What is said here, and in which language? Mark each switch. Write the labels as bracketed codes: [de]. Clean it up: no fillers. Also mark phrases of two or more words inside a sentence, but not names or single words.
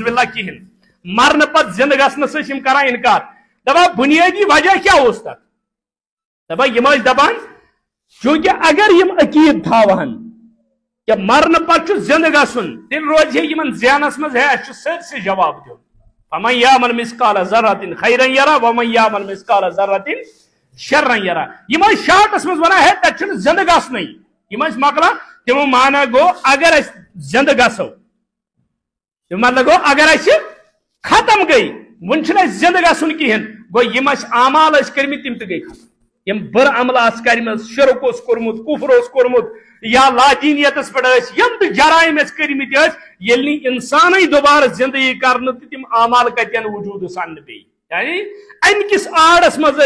[ks] باللہ کِہینۍ مرنہٕ پتہٕ زندٕ گژھنس ٲسۍ یِم کران انکار دپان بنیٲدی وجہ کیٛاہ اوس تتھ دپان یِم ٲسۍ دپان چوٗنکہِ اگر یِم عقیٖد تھاوہن کہِ مرنہٕ پتہٕ چھُ زندٕ گژھُن تیٚلہِ روزِ ہے یِمن ذہنس منٛز ہے اَسہِ چھُ سٲرسٕے جواب دیُن [ar] فمن یعمل مثقال ذرة خیرا یرا ومن یعمل مثقال ذرة شرا یرا [ks] یم ٲسۍ شاٹس منٛز ونان ہے تتہِ چھُنہٕ زندٕ گژھنٕے یم ٲسۍ مۄکلان تِمو مانا گوٚو اگر أسۍ زندٕ گژھو تِم مطلب گوٚو اگر أسۍ ختم گٔے وۄنۍ چھُنہٕ اَسہِ زندٕ گژھُن کِہینۍ گوٚو یِم اَسہِ اعمال ٲسۍ کٔرمٕتۍ تِم تہِ گٔے ختم یم بُرٕ عملہٕ آسہٕ کٔرمٕژ شرک اوس کوٚرمُت کُفر اوس کوٚرمُت یا لادینیتس پٮ۪ٹھ ٲسۍ یم تہِ جرائم ٲسۍ کٔرمٕتۍ ٲسۍ ییٚلہِ نہٕ انسانٕے دوبارٕ زندگی کرنہٕ تہٕ تِم اعمال کتٮ۪ن وجوٗدس اننہٕ بیٚیہِ یعنی امہِ کِس آڑس منٛز